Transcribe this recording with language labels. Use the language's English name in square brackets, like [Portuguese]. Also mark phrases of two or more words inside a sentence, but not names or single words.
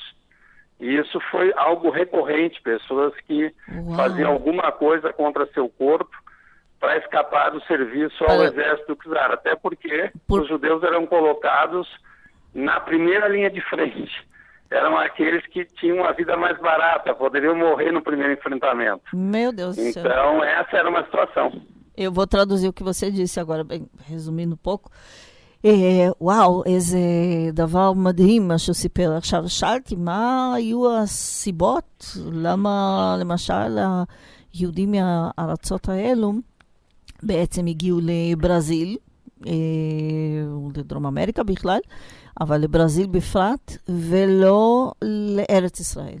[Portuguese] E isso foi algo recorrente, pessoas que faziam alguma coisa contra seu corpo para escapar do serviço ao exército czar, até porque os judeus eram colocados na primeira linha de frente. Eram aqueles que tinham a vida mais barata, poderiam morrer no primeiro enfrentamento. Meu Deus do céu. Então, essa era uma situação. Eu vou traduzir o que você disse agora, bem, resumindo um pouco. [Hebrew] וואו, איזה דבר מדהים מה שסיפר. עכשיו, שאלתי, מה היו הסיבות? למה, למשל, היהודים מהארצות האלו בעצם הגיעו לברזיל, לדרום אמריקה בכלל, אבל לברזיל בפרט, ולא לארץ ישראל.